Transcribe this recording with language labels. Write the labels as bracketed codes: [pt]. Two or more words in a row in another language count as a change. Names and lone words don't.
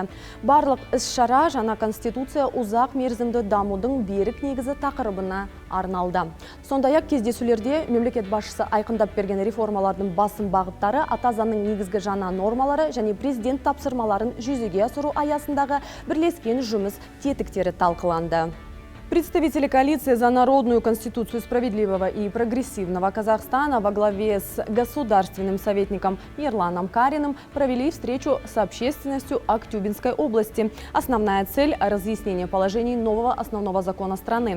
[kk] Барлық іс-шара жаңа конституция ұзақ мерзімді дамудың берік негізі тақырыбына арналды. Сондай-ақ кездесулерде мемлекет басшысы айқындап берген реформалардың басым бағыттары, ата заңның негізгі жаңа нормалары және президент тапсырмаларын жүзеге асыру аясындағы бірлескен жұмыс тетіктері талқыланды. [ru] Представители коалиции за народную конституцию справедливого и прогрессивного Казахстана во главе с государственным советником Ерланом Кариным провели встречу с общественностью Актюбинской области. Основная цель – разъяснение положений нового основного закона страны.